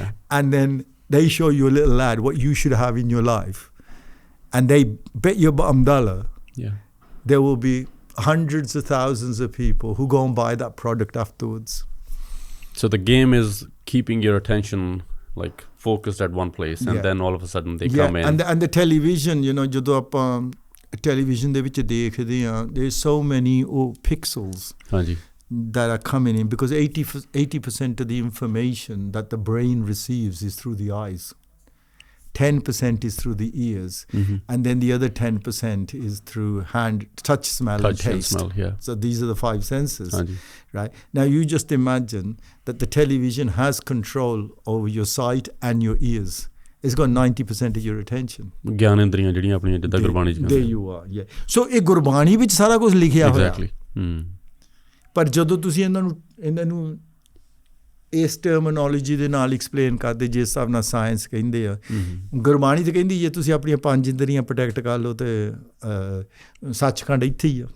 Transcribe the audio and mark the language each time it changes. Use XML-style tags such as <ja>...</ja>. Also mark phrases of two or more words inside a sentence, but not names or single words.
<en>And then they show you a little lad what you should have in your life, and they bet your bottom dollar there will be hundreds of thousands of people who go and buy that product afterwards. So the game is keeping your attention like focused at one place, and then all of a sudden they come in. And the television, you know,</en> <pa>ਜਦੋਂ ਆਪਾਂ television ਦੇ ਵਿੱਚ ਦੇਖਦੇ ਹਾਂ,</pa> <en>there's so many pixels that are coming in, because 80% of the information that the brain receives is through the eyes. 10% is through the ears, and then the other 10% is through touch, smell, and taste. So these are the 5 senses, right? Now you just imagine that the television has control over your sight and your ears. It's got 90% of your attention.</en> <pa>ਗਿਆਨ ਇੰਦਰੀਆਂ ਜਿਹੜੀਆਂ ਆਪਣੀਆਂ ਜਿੱਦਾਂ ਗੁਰਬਾਣੀ ਚ</pa> <en>there you are,</en> <pa>so ਇਹ ਗੁਰਬਾਣੀ ਵਿੱਚ ਸਾਰਾ ਕੁਝ ਲਿਖਿਆ ਹੋਇਆ। ਪਰ ਜਦੋਂ ਤੁਸੀਂ ਇਹਨਾਂ ਨੂੰ ਇਸ ਟਰਮੀਨੋਲੋਜੀ ਦੇ ਨਾਲ ਐਕਸਪਲੇਨ ਕਰਦੇ, ਜਿਸ ਹਿਸਾਬ ਨਾਲ ਸਾਇੰਸ ਕਹਿੰਦੇ ਆ, ਗੁਰਬਾਣੀ ਤੇ ਕਹਿੰਦੀ ਜੇ ਤੁਸੀਂ ਆਪਣੀਆਂ 5 ਇੰਦਰੀਆਂ ਪ੍ਰੋਟੈਕਟ ਕਰ ਲਓ ਤੇ ਸੱਚਖੰਡ ਇੱਥੇ ਹੀ ਆ।</pa>